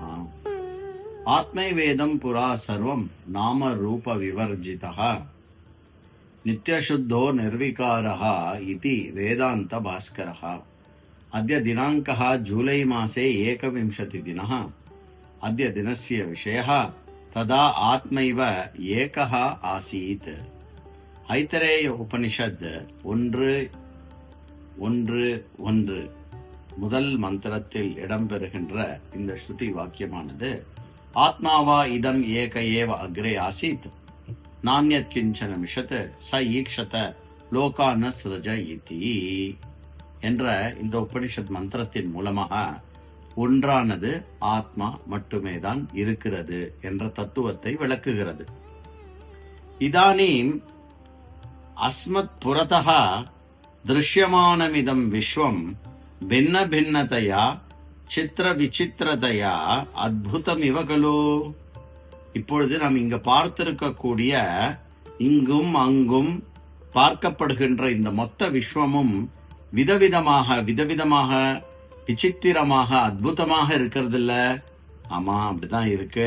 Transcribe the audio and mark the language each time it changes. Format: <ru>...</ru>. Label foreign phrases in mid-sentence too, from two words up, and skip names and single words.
<sa>आत्मैवेदं पुरा सर्वं नामरूप विवर्जितः नित्यशुद्धो निर्विकारः इति वेदांत भास्करः। अद्य दिनाङ्कः जुलै मासे 21 दिनः। अद्य दिनस्य विषयः तदा आत्मैव एकः आसीत्।</sa> <ta>ஐத்தரேய உபனிஷத் 1:1 முதல் மந்திரத்தில் இடம்பெறுகின்ற இந்த ஸ்ருதி வாக்கியமானது</ta> <sa>आत्मा वा इदम् एक एव अग्रे आसीत् नान्यत् किञ्चन मिषत् स ईक्षत लोकान् सृज इति</sa> <ta>என்ற இந்த உபனிஷத் மந்திரத்தின் மூலமாக ஒன்றானது ஆத்மா மட்டுமேதான் இருக்கிறது என்ற தத்துவத்தை விளக்குகிறது.</ta> <sa>இதானீம் अस्मत् पुरतः दृश्यमानमिदं विश्वं भिन्न भिन्नतया चित्र विचित्रतया अद्भुतमिव खलु.</sa> <ta>இப்பொழுது நாம் இங்க பார்த்திருக்கக்கூடிய இங்கும் அங்கும் பார்க்கப்படுகின்ற இந்த மொத்த விஸ்வமும் விதவிதமாக விசித்திரமாக அத்புதமாக இருக்கிறது இல்ல? ஆமா, அப்படிதான் இருக்கு.</ta>